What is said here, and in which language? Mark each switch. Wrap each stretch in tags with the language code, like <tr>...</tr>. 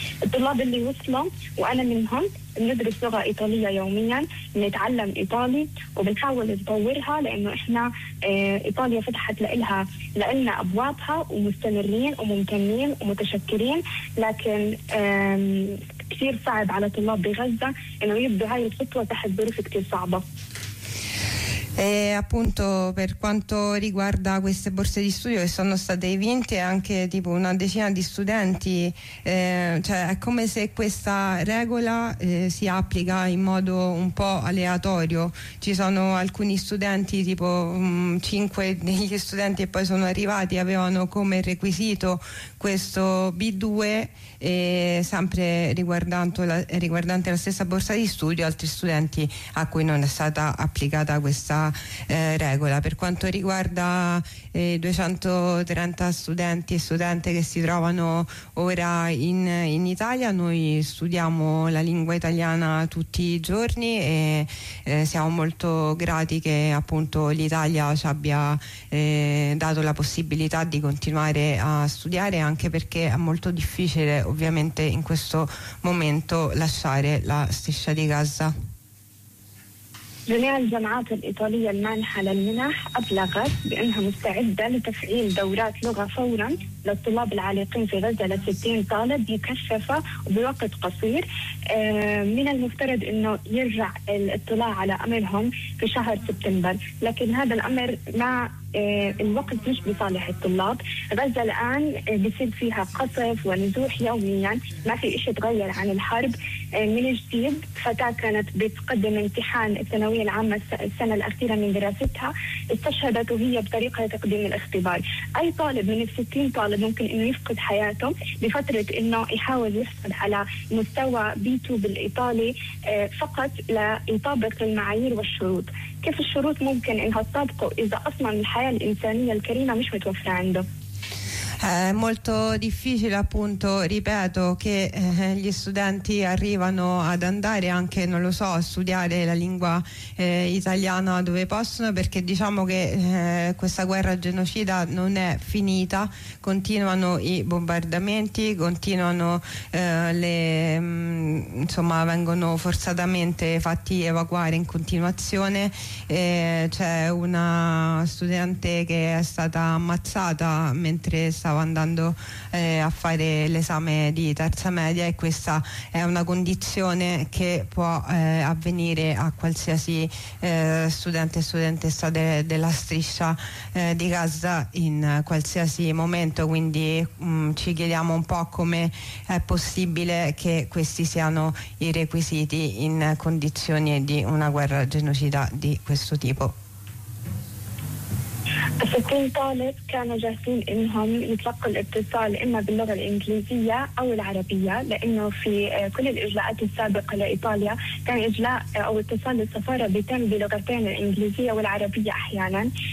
<ar>الطلاب اللي وصلوا وأنا منهم بندرس لغة إيطالية يوميا، نتعلم إيطالي وبنحاول نطورها لأنه إحنا إيطاليا فتحت لنا أبوابها ومستمرين وممتنين ومتشكرين، لكن كثير صعب على طلاب بغزة إنه يبدوا هاي الخطوة تحت ظروف كثير صعبة.</ar> <it>E appunto per quanto riguarda queste borse di studio che sono state vinte anche tipo una decina di studenti, cioè è come se questa regola si applica in modo un po' aleatorio, ci sono alcuni studenti tipo 5 degli studenti che poi sono arrivati avevano come requisito questo B2 sempre riguardante la stessa borsa di studio, altri studenti a cui non è stata applicata questa regola. Per quanto riguarda i 230 studenti e studente che si trovano ora in Italia, noi studiamo la lingua italiana tutti i giorni e siamo molto grati che appunto l'Italia ci abbia dato la possibilità di continuare a studiare, anche perché è molto difficile ovviamente in questo momento lasciare la striscia di Gaza.</it> <ar>جميع الجامعات الإيطالية المانحة للمنح أبلغت بأنها مستعدة لتفعيل دورات لغة فورا للطلاب العالقين في غزة لـ60 طالب مكثفة وبوقت قصير. من المفترض أنه يرجع الاطلاع على أمرهم في شهر سبتمبر، لكن هذا الأمر ما الوقت مش بصالح الطلاب. غزة الآن بيصير فيها قصف ونزوح يوميا، ما في إشي تغير عن الحرب. من جديد فتاة كانت بتقدم امتحان الثانوية العامة السنة الأخيرة من دراستها استشهدت وهي بطريقة تقديم الاختبار. أي طالب من الـ60 طالب ممكن أنه يفقد حياته بفترة أنه يحاول يحصل على مستوى B2 بالإيطالي فقط ليطابق المعايير والشروط. كيف الشروط ممكن أنها تطابقه إذا أصلا الحياة الإنسانية الكريمة مش متوفرة عنده؟</ar> <it>È molto difficile appunto, ripeto, che gli studenti arrivano ad andare anche, non lo so, a studiare la lingua italiana dove possono, perché diciamo che questa guerra genocida non è finita, continuano i bombardamenti, continuano vengono forzatamente fatti evacuare in continuazione, c'è una studente che è stata ammazzata mentre stava stavo andando a fare l'esame di terza media, e questa è una condizione che può avvenire a qualsiasi studente e studentessa della striscia di Gaza in qualsiasi momento. Quindi ci chiediamo un po' come è possibile che questi siano i requisiti in condizioni di una guerra genocida di questo tipo.</it> <ar>الستين طالب كانوا جاهزين انهم يتلقوا الاتصال اما باللغة الانجليزية او العربية، لانه في كل الاجلاءات السابقة لايطاليا كان اجلاء او اتصال للسفارة بيتم بلغتين الانجليزية والعربية احيانا.</ar>